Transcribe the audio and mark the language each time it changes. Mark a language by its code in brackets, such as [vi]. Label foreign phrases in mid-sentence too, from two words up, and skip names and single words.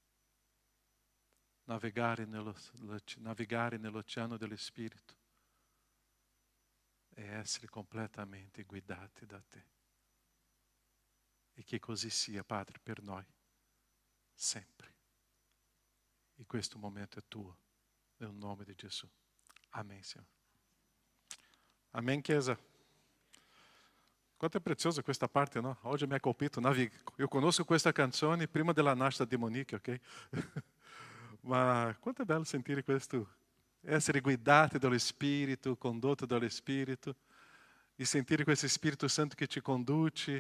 [it] Navigare nell'oceano dello Spirito e essere completamente guidati da Te. E che così sia, Padre, per noi, sempre. E questo momento è Tuo, nel nome di Gesù. [pt] Amém, Senhor. Amém, [it] Chiesa. Quanto è preziosa questa parte, no? Oggi mi ha colpito. Io conosco questa canzone prima della nascita di Monique, ok? Ma quanto è bello sentire questo, essere guidati dallo Spirito, condotto dallo Spirito, e sentire questo Spirito Santo che ci conduce.